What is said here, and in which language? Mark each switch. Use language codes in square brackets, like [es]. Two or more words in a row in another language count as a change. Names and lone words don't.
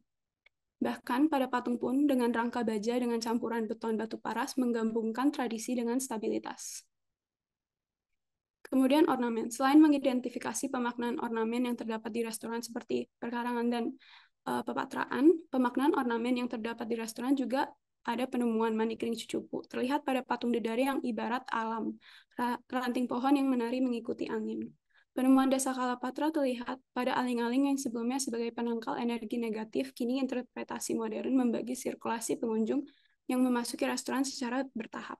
[id] Bahkan pada patung pun dengan rangka baja dengan campuran beton batu paras menggabungkan tradisi dengan stabilitas. Kemudian ornamen. Selain mengidentifikasi pemaknaan ornamen yang terdapat di restoran seperti perkarangan dan pepatraan, pemaknaan ornamen yang terdapat di restoran juga ada penemuan manik ring cucupu. Terlihat pada patung Dedari yang ibarat alam, ranting pohon yang menari mengikuti angin. Penemuan Desa Kalapatra terlihat pada aling-aling yang sebelumnya sebagai penangkal energi negatif, kini interpretasi modern membagi sirkulasi pengunjung yang memasuki restoran secara bertahap.